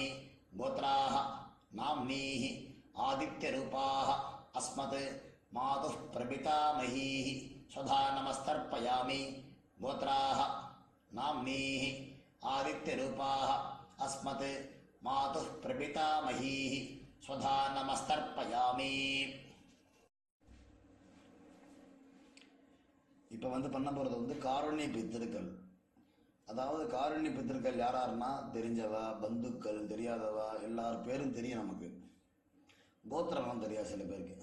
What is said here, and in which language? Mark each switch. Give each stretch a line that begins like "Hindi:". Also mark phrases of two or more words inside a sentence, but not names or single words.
Sanskrit: गोत्राः नाम्नीः आदित्यरूपाः अस्मत् मातुः प्रपितामहीः स्वधा नमस्तर्पयामि. गोत्राः नाम्नीः आदित्यरूपाः अस्मत् मातुः प्रपितामहीः स्वधा நமஸ்தர்ப்பயாமி.
Tamil: இப்போ வந்து பண்ண போகிறது வந்து காருண்ய பித்திருக்கள். அதாவது காருண்ய பித்திருக்கள் யாராருன்னா தெரிஞ்சவா, பந்துக்கள், தெரியாதவா, எல்லார் பேரும் தெரியும் நமக்கு. கோத்திரம்லாம் தெரியாது சில பேருக்கு.